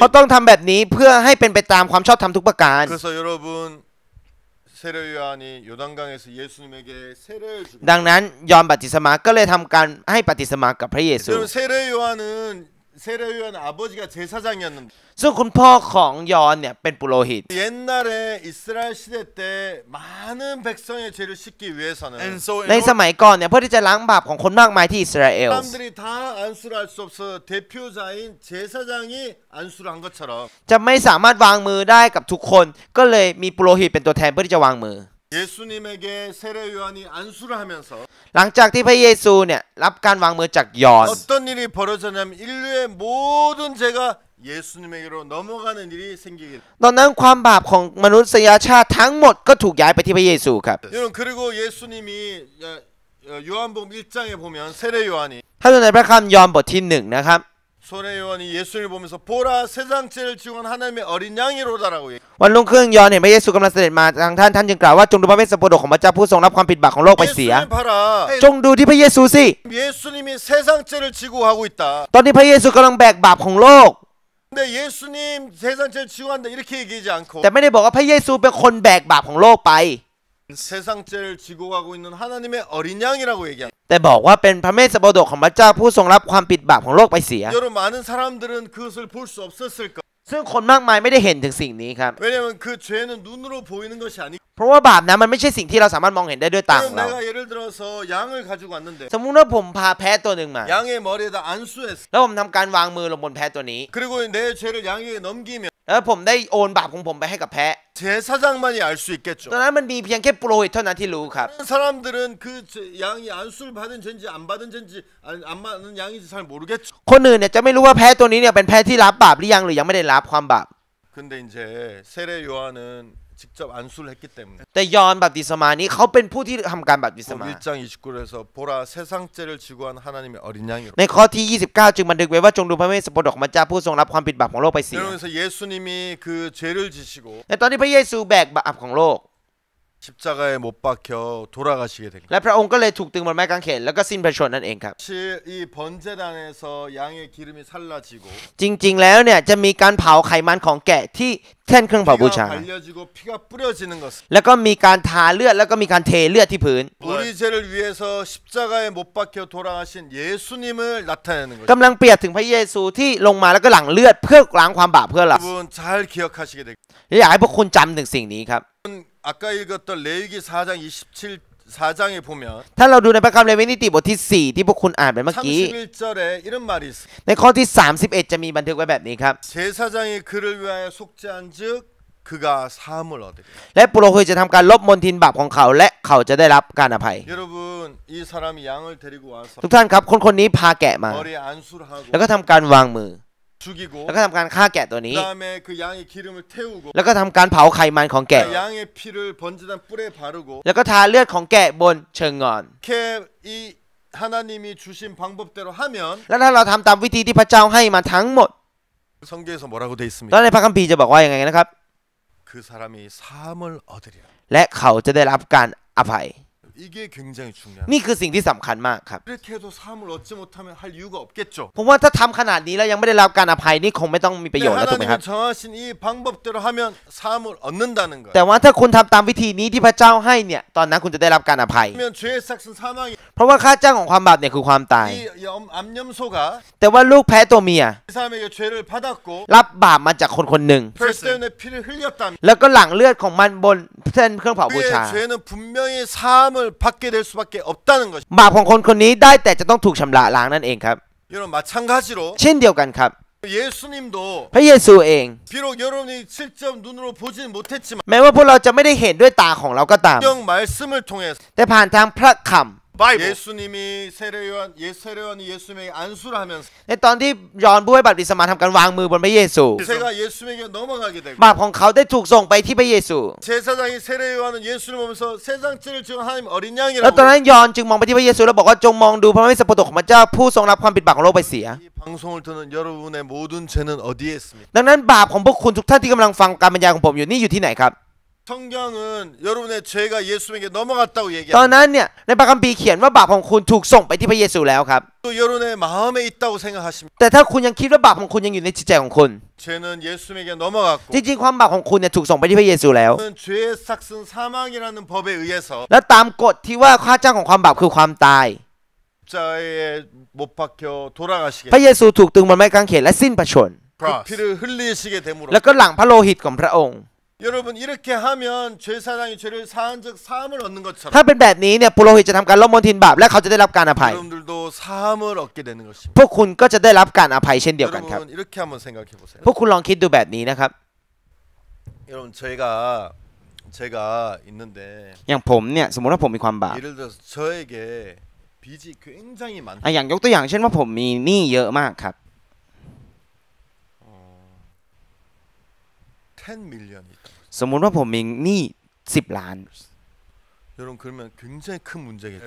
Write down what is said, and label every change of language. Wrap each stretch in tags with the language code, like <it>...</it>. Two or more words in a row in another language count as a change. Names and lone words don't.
<th>เพราะ</th> <ko>있다.</ko> <th>ต้องทำแบบนี้เพื่อให้เป็นไปตามความชอบธรรมทุกประการ</th> <ko>그래서 여러분 세례 요한이 요단강에서 예수님에게 세례를 주고</ko> <th>ดังนั้นยอห์นบัพติศมาก็เลยทำการให้บัพติศมากับพระเยซู</th> <ko>여러분 세례 요한 아버지가 제사장이었는데</ko> <th>ซึ่งคุณพ่อของยอห์นเนี่ยเป็นปุโรหิต</th> <ko>옛날에 이스라엘 시대 때 많은 백성의 죄를 씻기 위해서는</ko> <th>ในสมัยก่อนเนี่ยเพื่อที่จะล้างบาปของคนมากมายที่อิสราเอล</th> <ko>사람들이 다 안수를 할 수 없어 대표자인 제사장이 안수를 한 것처럼</ko> <th>จะไม่สามารถวางมือได้กับทุกคน ก็เลยมีปุโรหิตเป็นตัวแทนเพื่อที่จะวางมือ</th> <ko>예수님에게 세례 요한이 안수를 하면서</ko> <th>หลังจากที่พระเยซูเนี่ยรับการวางมือจากยอห์น</th> <ko>어떤 일이 벌어졌냐면 인류의 모든 죄가 예수님에게로 넘어가는 일이 생기게</ko> <th>ตอนนั้นความบาปของมนุษยชาติทั้งหมดก็ถูกย้ายไปที่พระเยซูครับ</th> <ko>여러분 그리고 예수님이 요한복음 1장에 보면 세례 요한이</ko> <th>ถ้าดูในพระคัมภีร์ยอห์นบทที่1นะครับ</th> <ko>세례 요한이 예수님을 보면서 보라 세상죄를 지고 온 하나님의 어린 양이로다라고 얘기해요.</ko> <th>วันรุ่งขึ้นยอห์นเห็นพระเยซูกำลังเสด็จมาทางท่านจึงกล่าวว่าจงดูพระเวสสันดรของพระเจ้าผู้ทรงรับความผิดบาปของโลกไปเสีย</th> <ko>예수님 봐라.</ko> <th>จงดูที่พระเยซูสิ</th> <ko>예수님이 세상죄를 지고 하고 있다.</ko> <th>ตอนนี้พระเยซูกำลังแบกบาปของโลก</th> <ko>근데 예수님 세상죄를 지고 한다 이렇게 얘기하지 않고</ko> <th>แต่ไม่ได้บอกว่าพระเยซูเป็นคนแบกบาปของโลกไป</th> <ko>세상죄를 지고 가고 있는 하나님의 어린 양이라고 얘기합니다.</ko> <th>แต่บอกว่าเป็นพระเมสสโดของพระเจ้าผู้ทรงรับความผิดบาปของโลกไปเสีย</th> <ko>여러분 많은 사람들은 그것을 볼 수 없었을 거.</ko> <th>ซึ่งคนมากมายไม่ได้เห็นถึงสิ่งนี้ครับ</th> <ko>왜냐하면 그 죄는 눈으로 보이는 것이 아니고</ko> <th>เพราะว่าบาปนั้นมันไม่ใช่สิ่งที่เราสามารถมองเห็นได้ด้วยตาของเรา</th> <ko>내가 예를 들어서 양을 가지고 왔는데</ko> <th>สมมุติว่าผมพาแพะตัวหนึ่งมา</th> <ko>양의 머리에다 안수했어.</ko> <th>แล้วผมทำการวางมือลงบนแพะตัวนี้</th> <ko>그리고 내 죄를 양에게 넘기면</ko> <th>แล้วผมได้โอนบาปของผมไปให้กับแพะ</th> <ko>제사장만이 알 수 있겠죠.</ko> <th>ตอนนั้นมันมีเพียงแค่ปุโรหิตเท่านั้นที่รู้ครับ</th> <ko>다른 사람들은 그 양이 안수를 받은 죄인지 안 받은 죄인지 안 받은 양인지 잘 모르겠죠.</ko> <th>คนอื่นเนี่ยจะไม่รู้ว่าแพะตัวนี้เนี่ยเป็นแพะที่รับบาปหรือยังหรือยังไม่ได้รับความบาป</th> <ko>근데 이제 세례 요한은 직접 안수를 했기 때문에</ko> <th>แต่ยอห์นบัพติศมานี้เขาเป็นผู้ที่ทำการบัพติศมา</th> <ko>1장 29절에서 보라 세상죄를 지고 한 하나님의 어린 양이로.</ko> <th>ในข้อที่ 29 จึงบันทึกไว้ว่าจงดูพระเวสสันดรของพระเจ้าผู้ทรงรับความผิดบาปของโลกไปเสีย</th> <ko>그러면서 예수님이 그 죄를 지시고</ko> <th>ในตอนที่พระเยซูแบกบาปของโลก</th> <ko>십자가에 못 박혀 돌아가시게 됩니다.</ko> <th>และพระองค์ก็เลยถูกตึงบนไม้กางเขนแล้วก็สิ้นพระชนม์นั่นเองครับ</th> <ko>사실 이 번제단에서 양의 기름이 살라지고</ko> <th>จริงๆแล้วเนี่ยจะมีการเผาไขมันของแกะที่แท่นเครื่องเผาบูชา</th> <ko>피가 발려지고 피가 뿌려지는 것.</ko> <th>แล้วก็มีการทาเลือดแล้วก็มีการเทเลือดที่พื้น</th> <ko>우리 죄를 위해서 십자가에 못 박혀 돌아가신 예수님을 나타내는 거죠.</ko> <th>กำลังเปรียบถึงพระเยซูที่ลงมาแล้วก็หลั่งเลือดเพื่อล้างความบาปเพื่อเรา</th> <ko>여러분 잘 기억하시게 되겠습니다.</ko> <th>อยากให้พวกคุณจำถึงสิ่งนี้ครับ</th> <ko>아까 읽었던 레위기 4장 4장에 보면</ko> <th>ถ้าเราดูในพระคัมภีร์เลวีนิติบทที่ 4 ที่พวกคุณอ่านไปเมื่อกี้</th> <ko>31절에 이런 말이 있습니다.</ko> <th>ในข้อที่ 31 จะมีบันทึกไว้แบบนี้ครับ</th> <ko>제사장이 그를 위하여 속죄한즉 그가 사함을 얻으리라.</ko> <th>และปุโรหิตจะทำการลบมลทินบาปของเขาและเขาจะได้รับการอภัย</th> <ko>여러분 이 사람이 양을 데리고 와서</ko> <th>ทุกท่านครับคนนี้พาแกะมา</th> <ko>머리에 안수를 하고</ko> <th>แล้วก็ทำการวางมือ</th> <ko>죽이고</ko> <th>แล้วก็ทำการฆ่าแกะตัวนี้</th> <ko>그다음에 그 양의 기름을 태우고</ko> <th>แล้วก็ทำการเผาไขมันของแกะ</th> <ko>양의 피를 번제단 뿔에 바르고</ko> <th>แล้วก็ทาเลือดของแกะบนเชิงงอน</th> <ko>이렇게 이 하나님이 주신 방법대로 하면</ko> <th>แล้วถ้าเราทำตามวิธีที่พระเจ้าให้มาทั้งหมด</th> <ko>성경에서 뭐라고 돼</ko> <th>แล้</th> <ko>있습니까?</ko> <th>วในพระคัมภีร์จะบอกว่ายังไงนะครับ</th> <ko>그 사람이 사함을 얻으리라.</ko> <th>และเขาจะได้รับการอภัย</th> <ko>이게 굉장히 중요합니다.</ko> <th>นี่คือสิ่งที่สำคัญมากครับ</th> <ko>이렇게 해도 사함을 얻지 못하면 할 이유가 없겠죠.</ko> <th>ผมว่าถ้าทำขนาดนี้แล้วยังไม่ได้รับการอภัยนี่คงไม่ต้องมีประโยชน์</th> <ko>근데</ko> <th>แล้วถูกไหมครับ</th> <ko>하나님은 정하신 이 방법대로 하면 사함을 얻는다는 거예요.</ko> <th>แต่ว่าถ้าคุณทำตามวิธีนี้ที่พระเจ้าให้เนี่ยตอนนั้นคุณจะได้รับการอภัย</th> <ko>그러면 죄의 삭은 사망이</ko> <th>เพราะว่าค่าจ้างของความบาปเนี่ยคือความตาย</th> <ko>이 암염소가</ko> <th>แต่ว่าลูกแพ้ตัวเมีย</th> <ko>이 사람에게 죄를 받았고</ko> <th>รับบาปมาจากคนคนหนึ่ง</th> <ko>그래서 때문에 피를 흘렸다면</ko> <th>แล้วก็หลั่งเลือดของมันบนเส้นเครื่องเผาบูชา</th> <ko>그의 죄는 분명히 사함을 받게 될 수밖에 없다는 것이.</ko> <th>บาปของคนคนนี้ได้แต่จะต้องถูกชำระล้างนั่นเองครับ</th> <ko>여러분 마찬가지로</ko> <th>เช่นเดียวกันครับ</th> <ko>예수님도</ko> <th>พระเยซูเอง</th> <ko>비록 여러분이 직접 눈으로 보지는 못했지만</ko> <th>แม้ว่าพวกเราจะไม่ได้เห็นด้วยตาของเราก็ตาม</th> <ko>성경 말씀을 통해서</ko> <th>แต่ผ่านทางพระคำ</th> <ko>예수님이 세례요한이 예수님에게 안수를 하면서</ko> <th>ในตอนที่ยอห์นผู้ให้บัพติศมาทำการวางมือบนพระเยซู</th> <ko>제가 예수님에게 넘어가게 되고</ko> <th>บาปของเขาได้ถูกส่งไปที่พระเยซู</th> <ko>제사장이 세례요한은 예수를 보면서 세상죄를 지은 하나님 어린</ko> <th>แล้วตอน</th> <ko>양이라고</ko> <th>นั้นยอห์นจึงมองไปที่พระเยซูแล้วบอกว่าจงมองดูพระเมสสโปรดของพระเจ้าผู้ทรงรับความผิดบาปของโลกไปเสีย</th> <ko>이 방송을 듣는 여러분의 모든 죄는 어디에 있습니까?</ko> <th>ดังนั้นบาปของพวกคุณทุกท่านที่กำลังฟังการบรรยายของผมอยู่นี่อยู่ที่ไหนครับ</th> <ko>성경은 여러분의 죄가 예수님에게 넘어갔다고</ko> <th>ตอน</th> <ko>얘기합니다.</ko> <th>นั้นเนี่ยในพระคัมภีร์เขียนว่าบาปของคุณถูกส่งไปที่พระเยซูแล้วครับ</th> <ko>또 여러분의 마음에 있다고 생각하십니다.</ko> <th>แต่ถ้าคุณยังคิดว่าบาปของคุณยังอยู่ในจิตใจของคุณ</th> <ko>죄는 예수님에게 넘어갔고</ko> <th>จริงๆความบาปของคุณเนี่ยถูกส่งไปที่พระเยซูแล้ว</th> <ko>그는 죄의 삭슨 사망이라는 법에 의해서</ko> <th>และตามกฎที่ว่าค่าจ้างของความบาปคือความตาย</th> <ko>십자가에 못 박혀 돌아가시게</ko> <th>พระเยซูถูกตึงบนไม้กางเขนและสิ้นพระชน</th> <ko>그 피를 흘리시게 됨으로</ko> <th>แล้วก็หลั่งพระโลหิตของพระองค์</th> <ko>여러분 이렇게 하면 죄사장이 죄를 사한 적 사함을 얻는 것처럼</ko> <th>ถ้าเป็นแบบนี้เนี่ยปุโรหิตจะทำการลบมลทินบาปและเขาจะได้รับการอภัย</th> <ko>여러분들도 사함을 얻게 되는 것입니다.</ko> <th>พวกคุณก็จะได้รับการอภัยเช่นเดียวกันครับ</th> <ko>여러분 이렇게 한번 생각해 보세요.</ko> <th>พวกคุณลองคิดดูแบบนี้นะครับ</th> <ko>여러분 제가 있는데</ko> <th>อย่างผมเนี่ยสมมติว่าผมมีความบาป</th> <ko>예를 들어서 저에게 빚이 굉장히 많다.</ko> <th>อย่างยกตัวอย่างเช่นว่าผมมีหนี้เยอะมากครับ</th> <ko>10 밀리언이 있다.</ko> <th>สมมุติว่าผมมีหนี้10 ล้าน</th> <ko>여러분 그러면 굉장히 큰 문제겠죠.</ko>